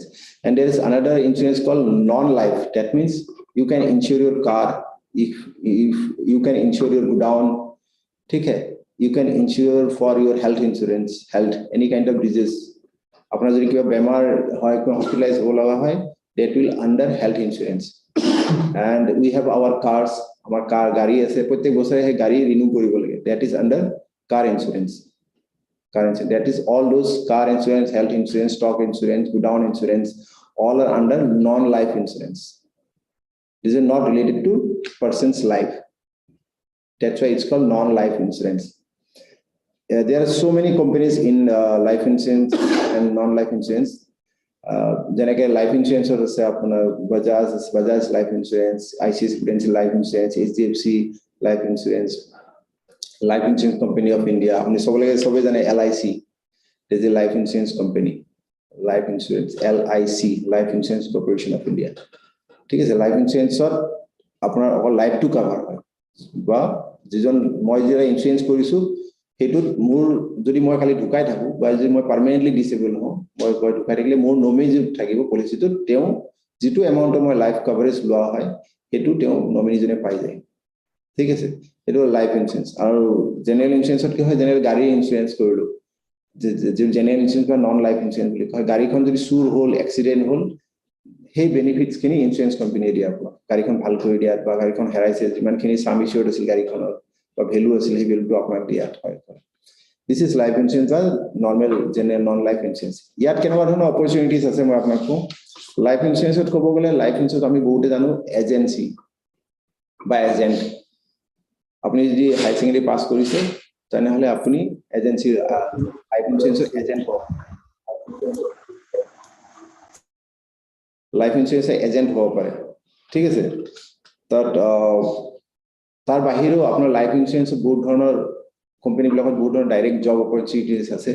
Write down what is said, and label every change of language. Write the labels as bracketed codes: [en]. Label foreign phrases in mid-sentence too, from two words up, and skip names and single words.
[en] And there is another insurance called non-life. That means you can insure your car, if you can insure your godown, you can insure for your health insurance, any kind of disease. [as] আপোনা যদি কিবা বেমাৰ হয়, [en] hospitalized that will under health insurance. And we have our cars, our car [as] গাড়ী আছে প্ৰতি বছৰে হে গাড়ী renew কৰিব লাগে, [en] that is under car insurance. That is all those car insurance, health insurance, stock insurance, godown insurance, all are under non-life insurance. This is not related to person's life. That's why it's called non-life insurance. There are so many companies in life insurance and non-life insurance. Like life insurance or Bajaj life insurance, ICICI Prudential life insurance, HDFC life insurance company of India. LIC. There's a life insurance company. Life insurance, LIC, Life Insurance Corporation of India. [as] ঠিক আছে, [en] life insuranceত [as] আপোনাৰ অকল [en] lifeটো cover [as] হয়, বা যিজন মই যেটা ইনসুৰেঞ্চ কৰিছো হেতুত মোৰ যদি মই খালি ঢুকাই থাকো বা যদি মই [en] permanently disable [as] হওঁ, মই ঢুকাই থাকিলে মোৰ নমিনি যে থাকিব পলিচিটোত তেওঁ যেটো এমাউন্টৰ মই [en] life coverage [as] লোৱা হয় হেতু তেওঁ নমিনিজনে পাই যায়। ঠিক আছে, এটো [en] life insurance. [as] আৰু [en] general insuranceত [as] কি হয়, জেনাৰেল গাড়ী ইনসুৰেঞ্চ কৰিলো, যে [en] general insurance [as] বা [en] non life insurance [as] বুলি কয়। গাড়ীখন যদি চুৰ হ'ল, এক্সিডেন্ট হ'ল, সেই বেনিফিটস খিনি [en] insurance companyয়ে [as] দিয়ে আপোনাক। গাড়ীখন ভাল কৰি দিয়াত বা গাড়ীখন হেৰাইছে যিমানখিনি [en] sum insured [as] আছিল গাড়ীখনৰ বা ভ্যালু আছিল সেই ভ্যালুটো আপোনাক দিয়াত হয়। [en] this is life insurance বা normal general non life insurance. [as] ইয়াত কেনেকুৱা ধৰণৰ অপৰচুনিটিজ আছে মই আপোনাক কওঁ। [en] life insuranceত [as] ক'ব গ'লে [en] life insurance [as] আমি বহুতে জানো এজেন্সি বা এজেন্ট। আপুনি যদি [en] higher secondary [as] পাস কৰিছে তেনেহলে আপুনি [en] agency life insuranceৰ agent [as] হ'ব। [en] life insuranceৰ agent [as] হ'ব পাৰে। ঠিক আছে, তাৰ বাহিৰেও আপোনাৰ [en] life insurance [as] বহুত ধৰণৰ কোম্পানীবিলাকত বহুত ধৰণৰ [en] direct job opportunities [as] আছে।